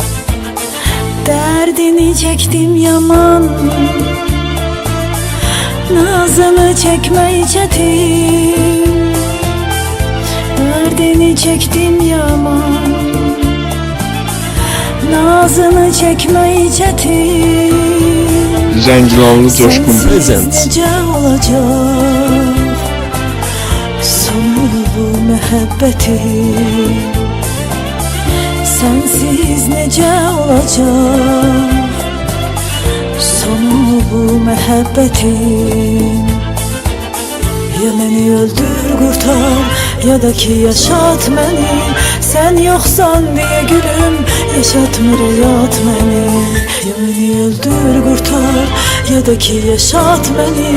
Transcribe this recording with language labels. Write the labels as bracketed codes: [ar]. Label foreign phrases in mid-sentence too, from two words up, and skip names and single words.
[tr] Derdini çektim yaman, nazını çekmeyi çetin. Derdini çektim yaman, nazını çekmeyi çetin. [az] Zəncilanlı coşkun. Present. Necə olacaq sonu bu məhəbbətin? Sensiz necə olacaq sonu bu məhəbbətin? Ya məni öldür qurtar, ya da ki yaşat məni. [tr] Sen yoksan diye gülüm, [az] yaşatmır hayat məni. Ya məni öldür qurtar, ya da ki yaşat məni.